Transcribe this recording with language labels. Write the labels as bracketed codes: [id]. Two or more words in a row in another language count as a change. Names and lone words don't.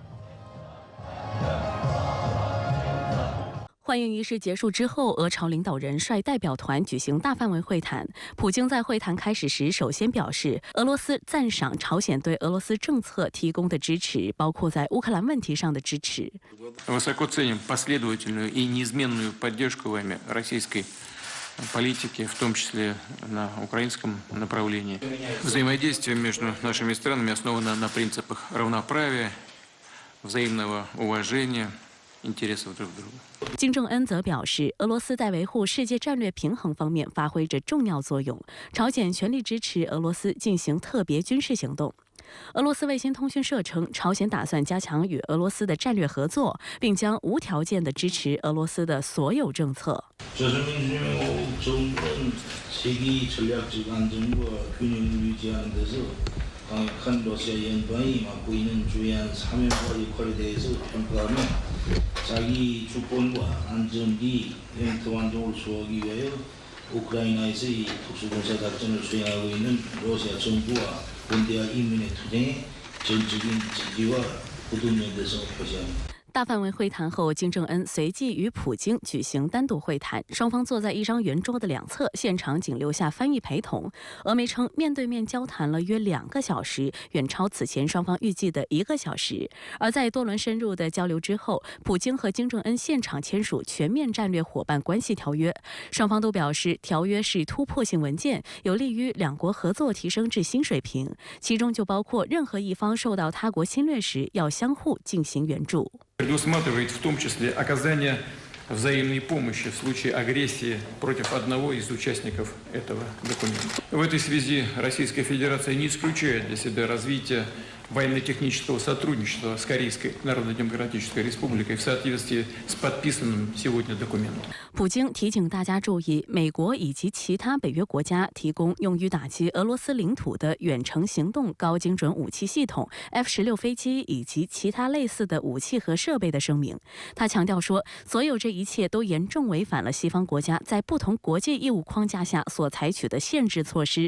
[zh] 欢迎仪式结束之后，俄朝领导人率代表团举行大范围会谈。普京在会谈开始时首先表示，俄罗斯赞赏朝鲜对俄罗斯政策提供的支持，包括在乌克兰问题上的支持。 [ru] Высоко ценим последовательную и неизменную поддержку вами российской политики, в том числе на украинском направлении. Взаимодействие между нашими странами основано на принципах равноправия, взаимного уважения, интересов друг друга. [zh] 金正恩则表示，俄罗斯在维护世界战略平衡方面发挥着重要作用，朝鲜全力支持俄罗斯进行特别军事行动。俄罗斯卫星通讯社称，朝鲜打算加强与俄罗斯的战略合作，并将无条件地支持俄罗斯的所有政策。 [ko] 강력한 러시아 연방이 맡고 있는 주요한 사명과 역할에 대해서 평가하며 자기 주권과 안전기, 영토 완전을 수호하기 위하여 우크라이나에서의 특수군사 작전을 수행하고 있는 러시아 정부와 군대와 인민의 투쟁에 전적인 지지와 굳은 연대성을 표시합니다. [zh] 大范围会谈后，金正恩随即与普京举行单独会谈，双方坐在一张圆桌的两侧，现场仅留下翻译陪同。俄媒称，面对面交谈了约2个小时，远超此前双方预计的1个小时。而在多轮深入的交流之后，普京和金正恩现场签署全面战略伙伴关系条约，双方都表示，条约是突破性文件，有利于两国合作提升至新水平，其中就包括任何一方受到他国侵略时，要相互进行援助。 [ru] Предусматривает в том числе оказание взаимной помощи в случае агрессии против одного из участников этого документа. В этой связи Российская Федерация не исключает для себя развитие военно-технического сотрудничества с Корейской Народно-Демократической Республикой в соответствии с подписанным сегодня документом. [zh] 普京提醒大家注意，美国以及其他北约国家提供用于打击俄罗斯领土的远程行动高精准武器系统、F-16飞机以及其他类似的武器和设备的声明。他强调说，所有这一切都严重违反了西方国家在不同国际义务框架下所采取的限制措施。